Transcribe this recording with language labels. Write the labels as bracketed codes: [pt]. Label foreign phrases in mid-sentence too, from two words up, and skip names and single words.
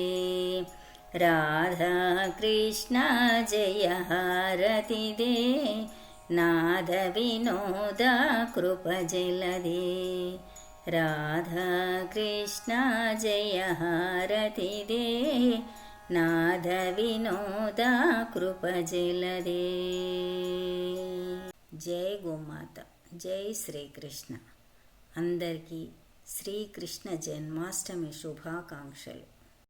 [kn] ರಾಧಾ ಕೃಷ್ಣ ಜಯ ಹಾರತಿ ದೇ ನಾದ ವಿನೋದ ಕೃಪ ಜಲದೆ। ರಾಧಾ ಕೃಷ್ಣ ಜಯ ಹಾರತಿ ದೇ ನಾದ ವಿನೋದ ಕೃಪ ಜಲದೆ। [te] జై గోమాత, జై శ్రీకృష్ణ. అందరికీ శ్రీకృష్ణ జన్మాష్టమి శుభాకాంక్షలు.